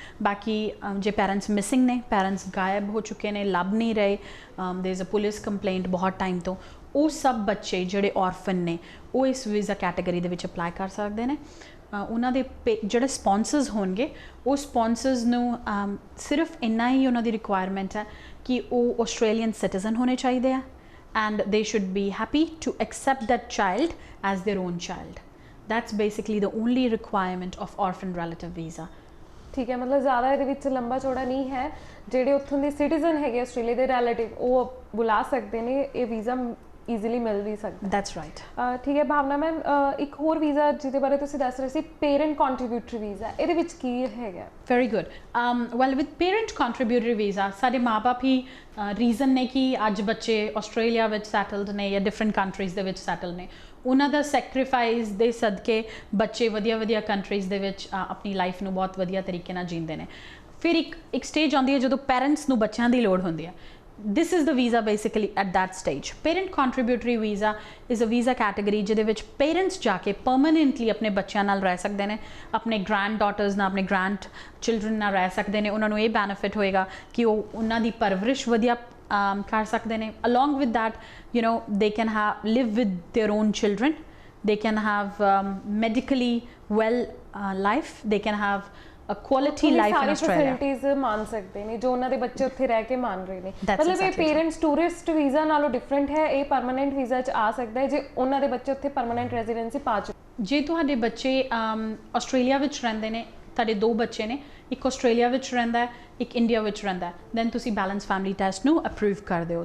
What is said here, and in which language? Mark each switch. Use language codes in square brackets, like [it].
[pa] ਬਾਕੀ ਜੇ parents missing ਨੇ, ਪੈਰੈਂਟਸ ਗਾਇਬ ਹੋ ਚੁੱਕੇ ਨੇ, ਲੱਭ ਨਹੀਂ ਰਹੇ, [en] there is a [pa] ਪੁਲਿਸ ਕੰਪਲੇਂਟ ਬਹੁਤ ਟਾਈਮ ਤੋਂ, ਉਹ ਸਭ ਬੱਚੇ ਜਿਹੜੇ ਔਰਫਨ ਨੇ ਉਹ ਇਸ ਵੀਜ਼ਾ ਕੈਟਾਗਰੀ ਦੇ ਵਿੱਚ ਅਪਲਾਈ ਕਰ ਸਕਦੇ ਨੇ। ਉਹਨਾਂ ਦੇ ਜਿਹੜੇ ਸਪੌਂਸਰਸ ਹੋਣਗੇ, ਉਹ ਸਪੌਂਸਰਸ ਨੂੰ ਸਿਰਫ ਇੰਨਾ ਹੀ ਉਹਨਾਂ ਦੀ ਰਿਕੁਆਇਰਮੈਂਟ ਹੈ ਕਿ ਉਹ ਆਸਟ੍ਰੇਲੀਅਨ ਸਿਟੀਜ਼ਨ ਹੋਣੇ ਚਾਹੀਦੇ ਆ [en] and they should be happy to accept that child as their own child. That's basically the only requirement of orphan relative visa. [pa] ठीक है, मतलब ज़्यादा ਇਹਦੇ ਵਿੱਚ ਲੰਬਾ ਚੌੜਾ ਨਹੀਂ ਹੈ। ਜਿਹੜੇ ਉੱਥੋਂ ਦੇ ਸਿਟੀਜ਼ਨ ਹੈਗੇ ਆਸਟ੍ਰੇਲੀਆ ਦੇ ਰਿਲੇਟਿਵ, ਉਹ ਬੁਲਾ ਸਕਦੇ ਨੇ, ਇਹ ਵੀਜ਼ਾ ਈਜ਼ੀਲੀ ਮਿਲ ਵੀ ਸਕਦਾ। [en] That's right. [pa] ਠੀਕ ਹੈ ਭਾਵਨਾ ਮੈਮ, ਇੱਕ ਹੋਰ ਵੀਜ਼ਾ ਜਿਹਦੇ ਬਾਰੇ ਤੁਸੀਂ ਦੱਸ ਰਹੇ ਸੀ, ਪੇਰੈਂਟ ਕੰਟਰੀਬਿਊਟਰੀ ਵੀਜ਼ਾ, ਇਹਦੇ ਵਿੱਚ ਕੀ ਹੈਗਾ? [en] Very good. Well, with parent contributory visa, [pa] ਸਾਡੇ ਮਾਪੇ ਹੀ ਰੀਜ਼ਨ ਨੇ ਕਿ ਅੱਜ ਬੱਚੇ ਆਸਟ੍ਰੇਲੀਆ ਵਿੱਚ ਸੈਟਲਡ ਨੇ ਜਾਂ ਡਿਫਰੈਂਟ ਕੰਟਰੀਜ਼ ਦੇ ਵਿੱਚ ਸੈਟਲ ਨੇ। ਉਹਨਾਂ ਦਾ ਸੈਕਰੀਫਾਈਸ ਦੇ ਸਦਕੇ ਬੱਚੇ ਵਧੀਆ ਵਧੀਆ ਕੰਟਰੀਜ਼ ਦੇ ਵਿੱਚ ਆਪਣੀ ਲਾਈਫ ਨੂੰ ਬਹੁਤ ਵਧੀਆ ਤਰੀਕੇ ਨਾਲ ਜੀਂਦੇ ਨੇ। ਫਿਰ ਇੱਕ ਸਟੇਜ ਆਉਂਦੀ ਹੈ ਜਦੋਂ ਪੈਰੈਂਟਸ ਨੂੰ ਬੱਚਿਆਂ ਦੀ ਲੋੜ ਹੁੰਦੀ ਹੈ। [en] This is the visa basically at that stage. Parent contributory visa is a visa category [pa] ਜਿਹਦੇ ਵਿੱਚ parents ਜਾ ਕੇ permanently ਆਪਣੇ ਬੱਚਿਆਂ ਨਾਲ ਰਹਿ ਸਕਦੇ ਨੇ, ਆਪਣੇ grand daughters ਨਾਲ, ਆਪਣੇ grand children ਨਾਲ ਰਹਿ ਸਕਦੇ ਨੇ। ਉਹਨਾਂ ਨੂੰ ਇਹ benefit ਹੋਏਗਾ ਕਿ ਉਹ ਉਹਨਾਂ ਦੀ ਪਰਵਰਿਸ਼ ਵਧੀਆ ਕਰ ਸਕਦੇ ਨੇ। [en] Along with that, you know, they can live with their own children. They can have medically well life. They can have a quality life in Australia. [pa] Facilities ਮੰਨ ਸਕਦੇ ਨੇ ਜੋ ਉਹਨਾਂ ਦੇ ਬੱਚੇ ਉੱਥੇ ਰਹਿ ਕੇ ਮੰਨ ਰਹੇ ਨੇ। ਮਤਲਬ ਇਹ ਪੇਰੈਂਟਸ ਟੂਰਿਸਟ ਵੀਜ਼ਾ ਨਾਲੋਂ ਡਿਫਰੈਂਟ ਹੈ, ਇਹ ਪਰਮਾਨੈਂਟ ਵੀਜ਼ਾ 'ਚ ਆ ਸਕਦਾ ਹੈ ਜੇ ਉਹਨਾਂ ਦੇ ਬੱਚੇ ਉੱਥੇ ਪਰਮਾਨੈਂਟ ਰੈਜ਼ੀਡੈਂਸੀ ਪਾ ਚੁੱਕੇ। ਜੇ ਤੁਹਾਡੇ ਬੱਚੇ ਆਸਟ੍ਰੇਲੀਆ ਵਿੱਚ ਰਹਿੰਦੇ ਨੇ, ਤੁਹਾਡੇ 2 ਬੱਚੇ ਨੇ, ਇੱਕ ਆਸਟ੍ਰੇਲੀਆ ਵਿੱਚ ਰਹਿੰਦਾ ਹੈ, ਇੱਕ ਇੰਡੀਆ ਵਿੱਚ ਰਹਿੰਦਾ ਹੈ, ਦੈਨ ਤੁਸੀਂ ਬੈਲੈਂਸ ਫੈਮਿਲੀ ਟੈਸਟ ਨੂੰ ਅਪਰੂਵ ਕਰ ਦਿਓ।